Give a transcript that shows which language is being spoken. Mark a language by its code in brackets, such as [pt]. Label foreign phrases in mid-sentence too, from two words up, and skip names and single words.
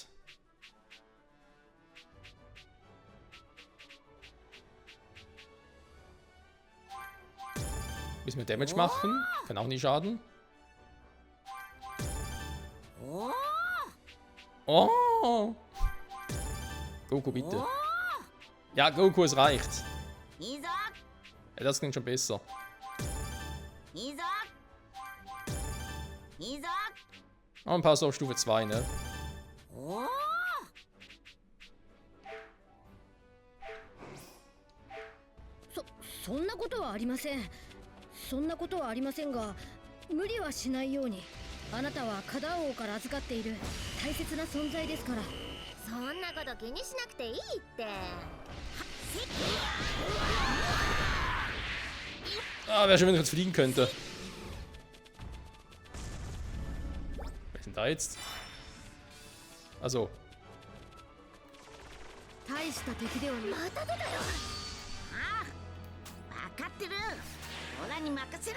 [de] Müssen wir Damage machen? Kann auch nicht schaden. Oh! Goku, bitte. Ja, Goku, es reicht. [ja] いいぞ。 [de] Ja, das klingt schon besser. [ja] いいぞ。いいぞ。 [de] Aber ein paar so auf Stufe 2, ne? [ja] おお、そんなことはありません。そんなことはありませんが、無理はしないように。あなたはカダ王から預かっている大切な存在ですから。そんなこと気にしなくていいって。 [de] Ah, wäre schön, wenn ich jetzt fliegen könnte. Wer ist denn da jetzt? Also. [ja] 大した敵ではない。また出たよ。ああ、分かってる。オラに任せろ。